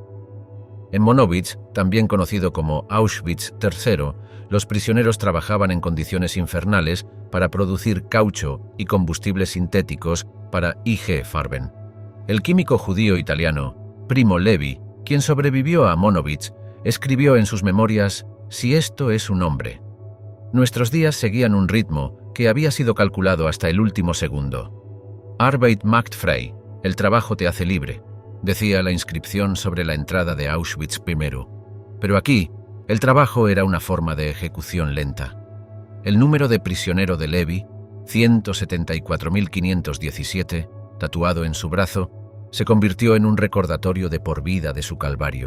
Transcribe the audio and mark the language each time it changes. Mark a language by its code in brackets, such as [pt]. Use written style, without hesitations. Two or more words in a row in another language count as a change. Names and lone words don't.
[es] En Monowitz, también conocido como Auschwitz III, los prisioneros trabajaban en condiciones infernales para producir caucho y combustibles sintéticos para IG Farben. El químico judío italiano Primo Levi, quien sobrevivió a Monowitz, escribió en sus memorias: «Si esto es un hombre». Nuestros días seguían un ritmo que había sido calculado hasta el último segundo. [de] Arbeit macht frei, [es] el trabajo te hace libre, decía la inscripción sobre la entrada de Auschwitz I. Pero aquí, el trabajo era una forma de ejecución lenta. El número de prisionero de Levi, 174.517, tatuado en su brazo, se convirtió en un recordatorio de por vida de su calvario.